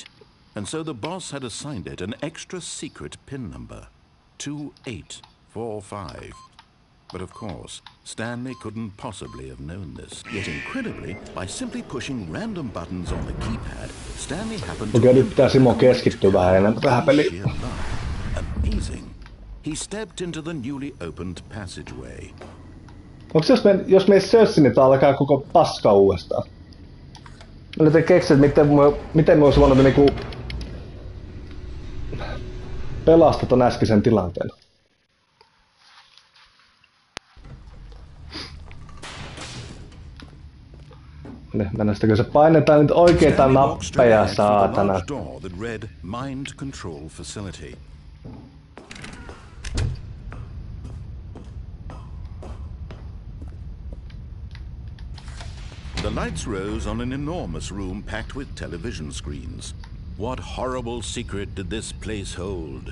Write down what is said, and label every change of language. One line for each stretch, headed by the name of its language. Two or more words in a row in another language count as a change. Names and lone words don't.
English: And so the boss had assigned it an extra secret PIN number, 2845. But of course, Stanley couldn't possibly have known this. Yet incredibly, by simply pushing random buttons on the keypad, Stanley happened to...
Finnish: Okei, nyt pitää Simo keskittyä vähän enemmän tähän peliin.
English: Amazing. He stepped into the newly opened passageway.
Finnish: Onks jos me sössin, niin tää alkaa koko paska uudestaan? Mä nyt en keksi, että miten me olisi voinut niinku pelastaa ton äskeisen tilanteen. Mennästäkö se painetaan nyt oikeita nappeja, saatana?
English: The lights rose on an enormous room packed with television screens. What horrible secret did this place hold?